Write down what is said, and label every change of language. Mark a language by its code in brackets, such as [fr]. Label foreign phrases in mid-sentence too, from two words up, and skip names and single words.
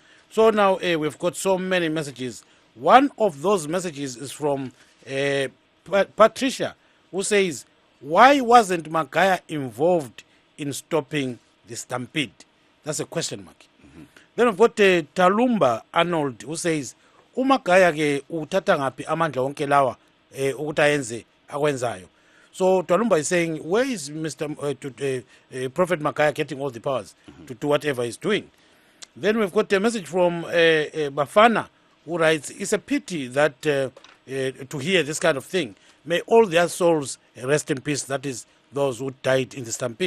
[en] So now we've got so many messages. One of those messages is from Patricia, who says, why wasn't Magaya involved in stopping the stampede? That's a question mark. Then we've got Talumba Arnold, who says, [nd] Umagaya ke utata ngapi amandla wonke lawa ukutayenze akwenzayo. [en] So Talumba is saying, where is Prophet Magaya getting all the powers to do whatever he's doing? Then we've got a message from Bafana, who writes, it's a pity that to hear this kind of thing. May all their souls rest in peace, that is, those who died in the stampede.